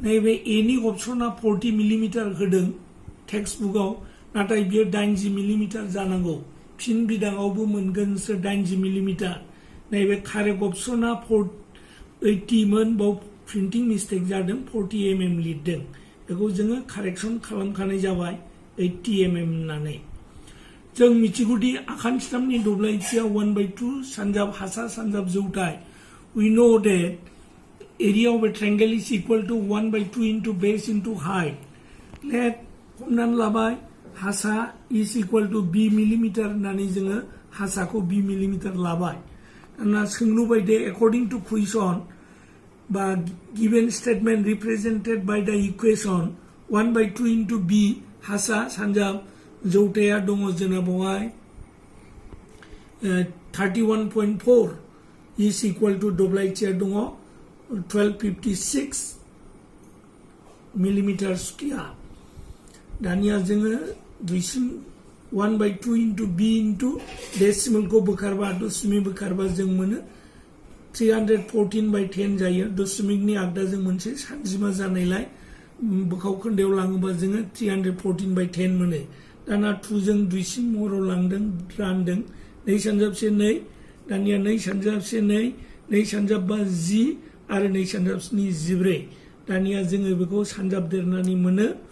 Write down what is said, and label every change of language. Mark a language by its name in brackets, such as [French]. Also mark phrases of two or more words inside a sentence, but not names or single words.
[Bodo] नैबे एनि अपसना 40 मिलिमिटार होदों [English] textbook [Bodo] नाथाय बियो 80 मिलिमिटार जानांगौ फिन बिदाङावबो मोनगोनसो 80 मिलिमिटार नैबे कारेक्ट अपसना 80 मोन बाव प्रिन्टिं मिस्टेक जादों 40 mm लिरदों बेखौ जोङो कारेक्सन खालामखानाय जाबाय 80 mm होननानै जों मिथिगौदि आखान स्टाम्पनि दब्लायथिया 1/2 सानजाब हासा सानजाब जौथाय [English] we know that area of a triangle is equal to 1/2 into base into height let [Bodo] हमनानै लाबाय हासा [English] is equal to b [Bodo] मिलिमिटार होननानै जोङो हासाखौ b मिलिमिटार लाबाय दाना सोंलुबाय दे [English] according to question [Bodo] बा [English] given statement represented by the equation 1/2 into b [Bodo] हासा सानजाब जौथाया दङ जोंना बेवहाय 31.4 [English] is equal to [Bodo] दब्लायथिया दङ 1256 [English] millimeter square [Bodo] दानिया जोङो [English] 1/2 into b into [Bodo] डेसिमल को बोखारबा दशमिक बोखारबा जों मोनो 314/10 जायो दशमिकनि आगदाजों मोनसे सानजिमा जानायलाय बोखाव खोन्दोआव लाङोबा जोङो 314/10 मोनो दाना 2 जों 2 सिम महराव लांदों रानदों 2 सानजाबसे 2 दानिया 2 सानजाबसे 2 सानजाबबा 10 आरो 2 सानजाबस्नि 14 दानिया जोङो बेखौ सानजाबदेरनानै मोनो